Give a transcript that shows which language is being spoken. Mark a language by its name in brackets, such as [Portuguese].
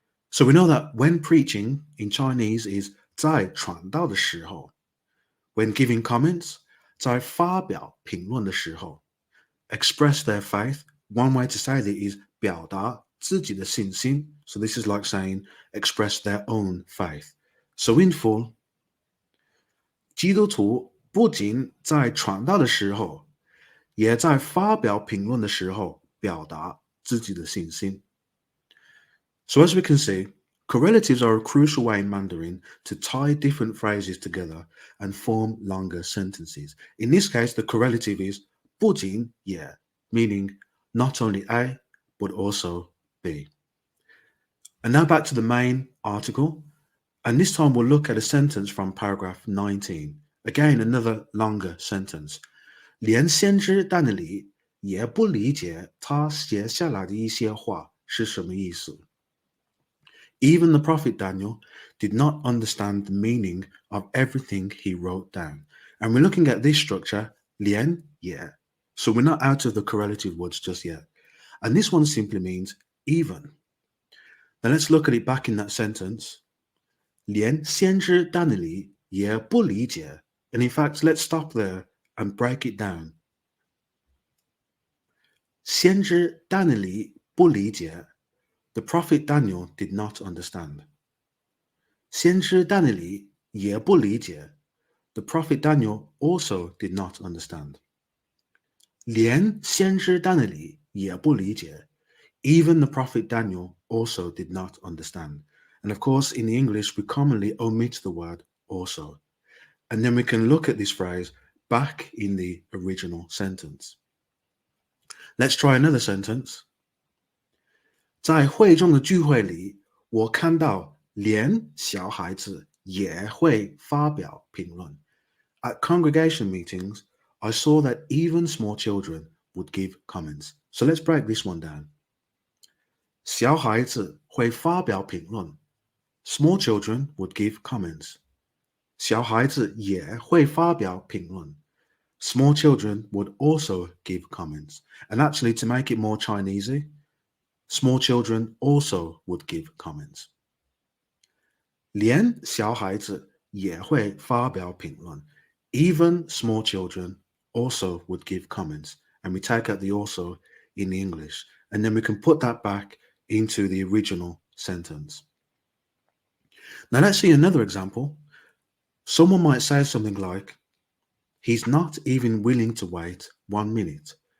[English] So we know that when preaching in Chinese is [Chinese] 在传道的时候, [English] when giving comments, [Chinese] 在发表评论的时候, [English] express their faith. One way to say that is [Chinese] 表达自己的信心. [English] So this is like saying express their own faith. So in full, [Chinese] 基督徒不仅在传道的时候，也在发表评论的时候表达自己的信心. [English] So as we can see, correlatives are a crucial way in Mandarin to tie different phrases together and form longer sentences. In this case, the correlative is 不仅也, meaning not only A, but also B. And now back to the main article. And this time we'll look at a sentence from paragraph 19. Again, another longer sentence. [Chinese] 连先知但以理也不理解他写下来的一些话是什么意思. [English] Even the prophet Daniel did not understand the meaning of everything he wrote down. And we're looking at this structure, 连也. So we're not out of the correlative words just yet. And this one simply means even. Now let's look at it back in that sentence. [Chinese] 连先知但以理也不理解. [English] And in fact, let's stop there and break it down. [Chinese] 先知但以理不理解. [English] The prophet Daniel did not understand. [Chinese] 先知但以理也不理解. [English] The prophet Daniel also did not understand. [Chinese] 连先知但以理也不理解. [English] Even the prophet Daniel also did not understand. And of course, in the English, we commonly omit the word also. And then we can look at this phrase back in the original sentence. Let's try another sentence. [Chinese] 在会众的聚会里，我看到连小孩子也会发表评论. [English] At congregation meetings, I saw that even small children would give comments. So let's break this one down. [Chinese] 小孩子会发表评论. [English] Small children would give comments. [Chinese] 小孩子也会发表评论. [English] Small children would also give comments. And actually, to make it more Chinesey, small children also would give comments. [Chinese] 连小孩子也会发表评论. [English] Even small children also would give comments. And we take out the also in English. And then we can put that back into the original sentence. Now let's see another example. Someone might say something like, he's not even willing to wait 1 minute.